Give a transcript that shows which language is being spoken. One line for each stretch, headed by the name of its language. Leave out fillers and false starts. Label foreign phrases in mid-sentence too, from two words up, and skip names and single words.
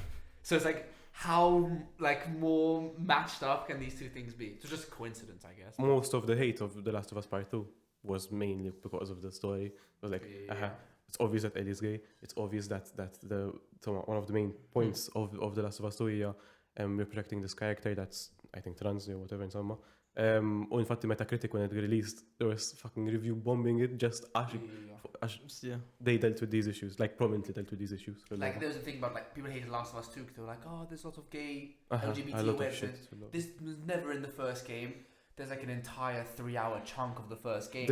English: So it's like, how like more matched up can these two things be? It's just a coincidence, I guess. Most of the hate of The Last of Us Part 2 was mainly because of the story. It was like, it's obvious that Ellie's gay. It's obvious that one of the main points of The Last of Us 2 we're protecting this character that's, I think, trans or whatever, insomma.
Maltese: U infatti
English: Metacritic when it released, there was fucking review bombing it just they dealt with these issues, like prominently dealt with these issues. Like there was a thing about like people hated Last of Us 2 because they were like, oh, there's lots of gay LGBT awareness. This was never in the first game. There's like an entire 3-hour chunk of the first game.